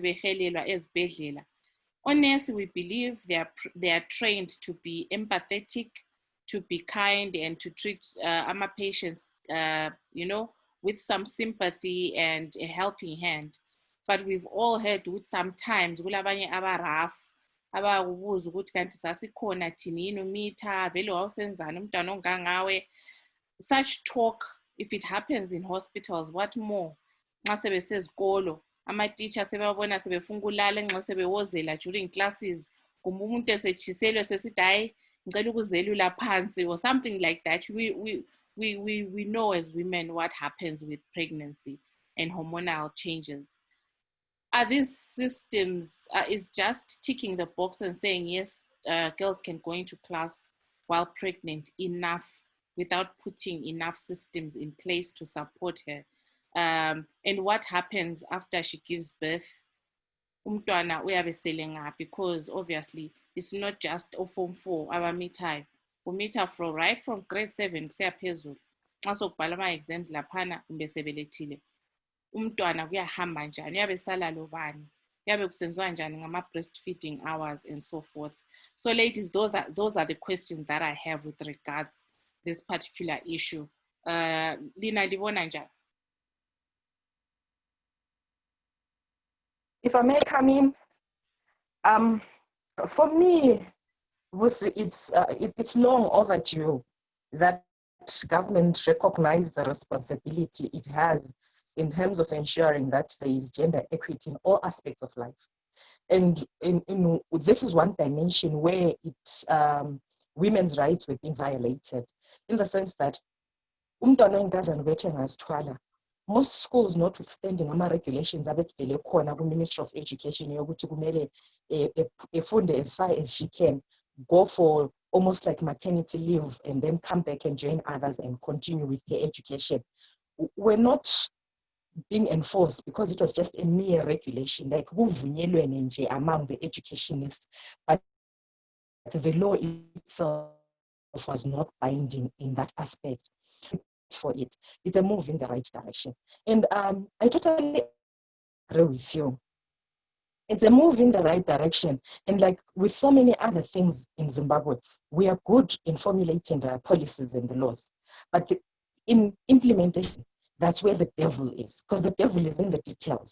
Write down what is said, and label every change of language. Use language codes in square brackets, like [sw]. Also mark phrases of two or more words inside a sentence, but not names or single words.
[en] Honestly, we believe they are trained to be empathetic, to be kind, and to treat our patients, with some sympathy and a helping hand. But we've all heard [nd] ukuthi sometimes kulabanye aba-rough abakubuza ukuthi kanti sasikhona thini yini umitha vele wawusenzani umntwana ongangawe. [en] Such talk, if it happens in hospitals, what more? [nd] Nxa sebesezikolo ama-teacher sebebona sebefuna ukulala nxa sebewozela [en] during classes, [nd] kumbe umuntu esetshiselwe sesithi hayi ngicela ukuzelula phansi [en] or something like that. We know as women what happens with pregnancy and hormonal changes. Are these systems is just ticking the box and saying, yes, girls can go into class while pregnant enough without putting enough systems in place to support her? And what happens after she gives birth? [nd] Umntwana uyabesele ngaphi, [en] because obviously it's not just Form 4 abamithayo. [nd] Umitha [en] right from grade 7 [nd] kusiya phezulu. Nxa sokubhala ama-exams laphana kumbe sebelethile, umntwana kuyahamba njani, uyabe sala lobani. yabe kusenziwa njani ngama [en] breastfeeding hours and so forth. So ladies, those are the questions that I have with regards this particular issue. [nd] Lina, libona njani? [en] If I may come in, for me, it's long overdue that government recognize the responsibility it has in terms of ensuring that there is gender equity in all aspects of life. And this is one dimension where women's rights were being violated, in the sense that most schools, notwithstanding regulations [nd] abekuvele khona ku-Ministry of Education yokuthi kumele efunde [en] as far as she can, go for almost like maternity leave and then come back and join others and continue with her education, were not being enforced because it was just a mere regulation, like [nd] kuvunyelwene nje [en] among the educationists, but the law itself was not binding in that aspect. For it, it's a move in the right direction, and I totally agree with you. It's a move in the right direction, and like with so many other things in Zimbabwe, we are good in formulating the policies and the laws, but in implementation, that's where the devil is, because the devil is in the details.